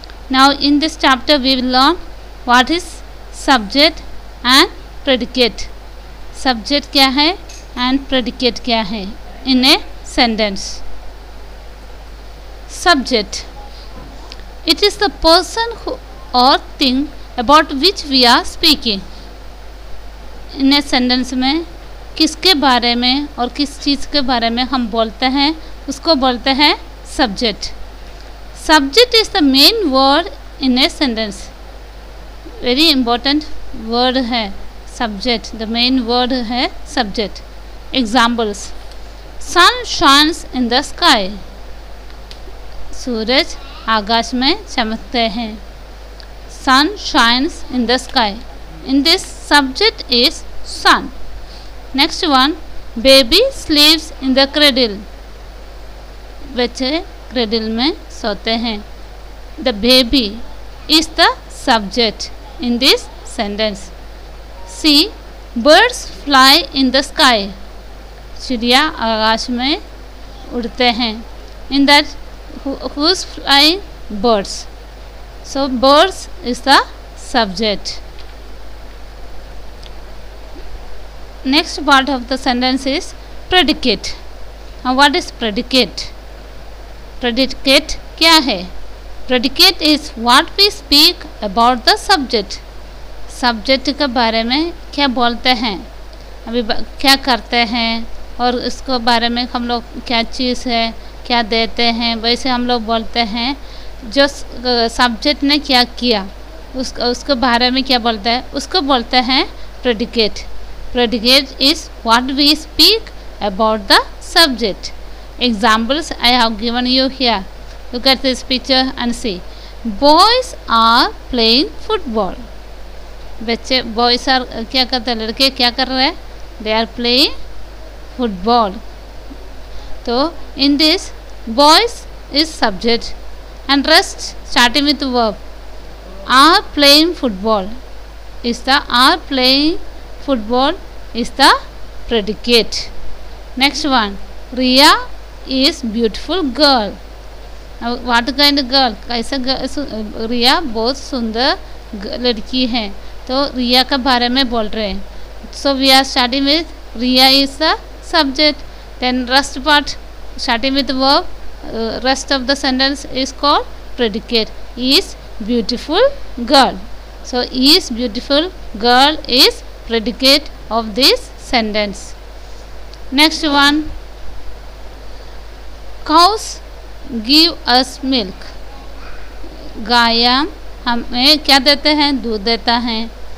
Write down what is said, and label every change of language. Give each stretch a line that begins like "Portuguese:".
English: Now in this chapter we will learn what is subject and predicate. Subject
Hindi: क्या है
English: and predicate क्या है in a sentence. Subject. It is the person who or thing about which we are speaking. In a sentence
Hindi: में किसके बारे में और किस चीज़ के बारे में हम बोलते हैं उसको बोलते हैं subject.
English: Subject is the main word in a sentence. Very important word है subject. The main word है subject. Examples. Sun shines in the sky.
Hindi: सूरज आकाश में चमकते हैं.
English: Sun shines in the sky. In this subject is sun. Next one, baby sleeps in the cradle.
Hindi: बच्चे cradle में सोते हैं.
English: The baby is the subject in this sentence. See, birds fly in the sky.
Hindi: चिड़िया आकाश में उड़ते हैं.
English: In that who's flying? Birds. So birds is the subject. Next part of the sentence is predicate. Now what is predicate?
Hindi: Predicate क्या है?
English: Predicate is what we speak about the subject.
Hindi: Subject के बारे में क्या बोलते हैं, अभी क्या करते हैं और इसको बारे में हम लोग क्या चीज़ है क्या देते हैं, वैसे हम लोग बोलते हैं. जो सब्जेक्ट ने क्या किया उसके बारे में क्या बोलता है उसको बोलते हैं predicate.
English: Predicate is what we speak about the subject. Examples I have given you here. Look at this picture and see. Boys are playing football.
Hindi: बच्चे बॉयज़ आर क्या करते हैं, लड़के क्या कर रहे हैं,
English: They are playing football. तो in this boys is subject and rest starting with verb. Are playing football is the are playing football is the predicate. Next one, Riya is beautiful girl. Now what kind of girl?
Hindi: कैसा रिया बहुत सुंदर लड़की है, तो रिया के बारे में बोल रहे हैं.
English: So we are starting with Riya is the subject. Then rest part starting with the verb. Rest of the sentence is called predicate. Is beautiful girl. So is beautiful girl is predicate of this sentence. Next one, cows give us milk.
Hindi: गाय हमें क्या देते हैं, दूध देता है.